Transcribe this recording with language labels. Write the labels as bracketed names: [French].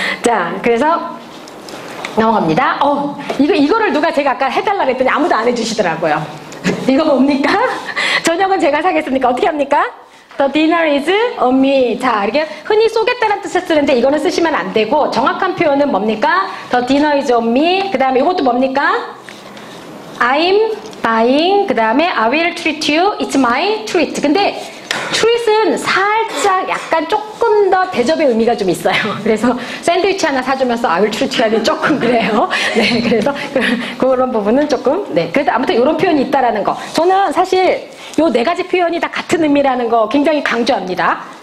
[Korean] 자, 그래서 넘어갑니다. 이거를 누가 제가 아까 해달라 그랬더니 아무도 안 해주시더라고요. 이거 뭡니까? 저녁은 제가 사겠습니까? 어떻게 합니까? [English] The dinner is on me. [Korean] 자, 이렇게 흔히 쏘겠다는 뜻을 쓰는데 이거는 쓰시면 안 되고 정확한 표현은 뭡니까? [English] The dinner is on me. [Korean] 그 다음에 이것도 뭡니까? [English] I'm buying. [Korean] 그 다음에 [English] I will treat you. It's my treat. [Korean] 근데 treat은 살짝 약간 조금 더 대접의 의미가 좀 있어요. 그래서 샌드위치 하나 사주면서 [English] I will treat you [Korean] 하니 조금 그래요. 네, 그래서 그런 부분은 조금 그래도 아무튼 이런 표현이 있다라는 거. 저는 사실 요 네 가지 표현이 다 같은 의미라는 거 굉장히 강조합니다.